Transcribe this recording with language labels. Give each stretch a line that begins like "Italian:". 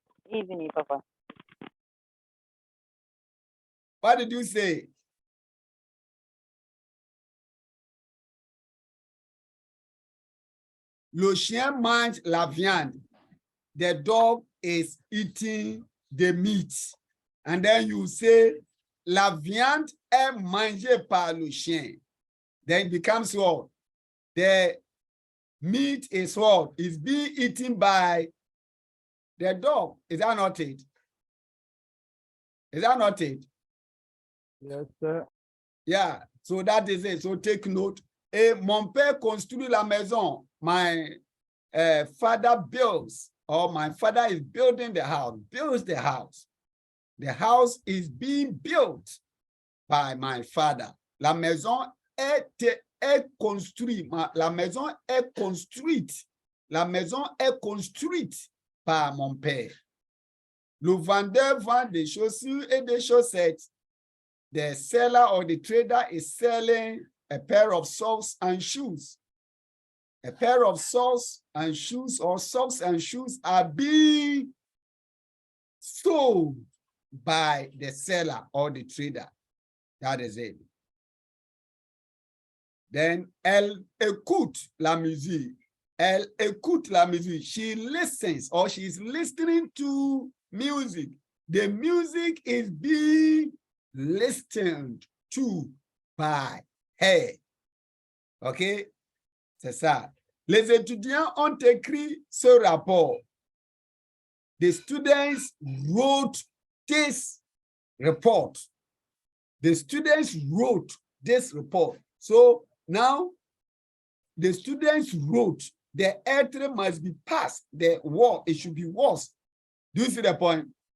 English: Evening, Papa. What did you say?
French: Le chien mange la viande.
English: The dog is eating the meat. And then you say,
French: la viande est mangée par le chien.
English: Then it becomes what? The meat is what? Is being eaten by the dog. Is that not it? Is that not it? Yes, sir. Yeah, so that is it. So take note.
French: Et mon père construit la maison.
English: My father builds, or my father is building the house, builds the house. The house is being built by my father.
French: La maison est construite. La maison est construite. La maison est construite par mon père. Le vendeur vend des chaussures et des chaussettes.
English: The seller or the trader is selling a pair of socks and shoes. A pair of socks and shoes, or socks and shoes, are being sold by the seller or the trader. That is it.
French: Then, elle écoute la musique. Elle écoute la musique.
English: She listens, or she is listening to music. The music is being listened to by her.
French: OK? C'est ça. Les étudiants ont écrit ce rapport.
English: The students wrote this report. The students wrote this report. So now the students wrote, the être must be past, the war, it should be was. Do you see the point?